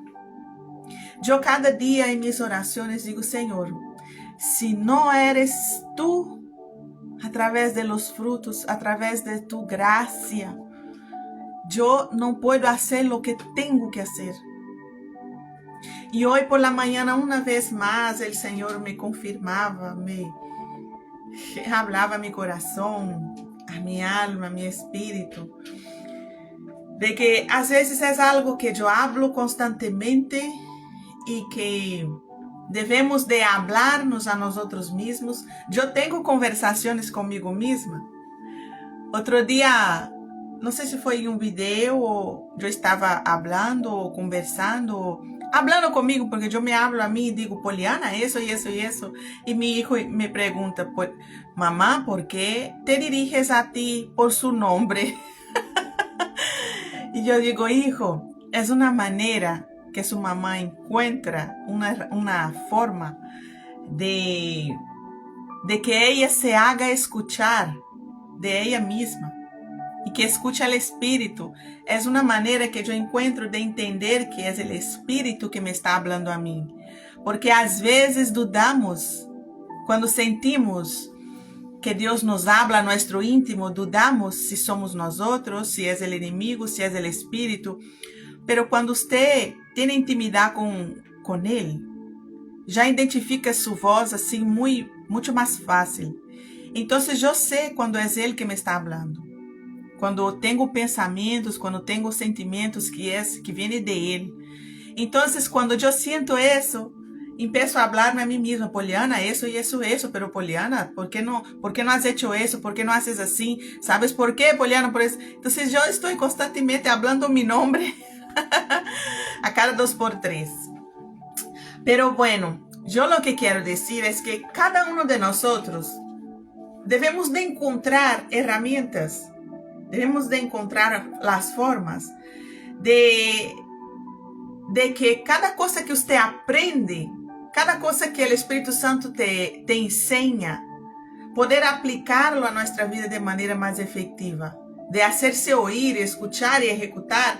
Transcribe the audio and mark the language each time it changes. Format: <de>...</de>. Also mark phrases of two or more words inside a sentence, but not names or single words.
<pt>Eu cada dia em minhas orações digo, Senhor, se não</pt> <es>eres tu,</es> <pt>através</pt> <es>de los frutos,</es> <pt>através de tu graça, eu não posso fazer o que tenho que fazer. E hoje</pt> <es>por la mañana,</es> <pt>uma vez mais, o Senhor me confirmava, me hablava a mi coração, a mi alma, a mi espírito, de que às vezes é algo que eu hablo constantemente e que devemos de</pt> <es>hablarnos a nosotros mismos.</es> <pt>Eu tenho conversações comigo mesma. Outro dia, não sei se foi em um vídeo ou eu estava hablando ou conversando, hablando comigo, porque eu me hablo a mim e digo, Poliana, isso e isso e isso.</pt> <es>E mi hijo me pergunta, mamá, ¿por qué te diriges a ti por su nombre? Y yo digo, hijo, es una manera que su mamá encuentra una forma de que ella se haga escuchar de ella misma y que escuche al Espíritu. Es una manera que yo encuentro de entender que es el Espíritu que me está hablando a mí. Porque</es> <pt>às vezes</pt> <es>dudamos, cuando sentimos que Dios nos habla a nuestro íntimo, dudamos si somos nosotros, si es el enemigo, si es el Espíritu. Pero cuando usted tiene intimidad con Él,</es> <pt>já identifica su voz assim muito mais fácil. Então, eu sei quando é Ele que me está falando. Quando tenho pensamentos, quando tenho sentimentos que vêm de Ele. Então, quando eu sinto isso, empiezo a falar a mim mesma, Poliana, isso e isso,</pt> <es>pero Poliana, ¿por qué no has hecho eso? ¿Por qué no haces así? ¿Sabes por qué, Poliana? Por eso. Entonces, yo estoy constantemente hablando mi nombre a cada 2 por 3. Pero bueno, yo lo que quiero decir es que cada uno de nosotros debemos de encontrar herramientas, debemos de encontrar las formas de que cada cosa que usted aprende, cada cosa que el Espíritu Santo te enseña, poder aplicarlo a nuestra vida de manera más efectiva, de hacerse oír, escuchar y ejecutar.</es>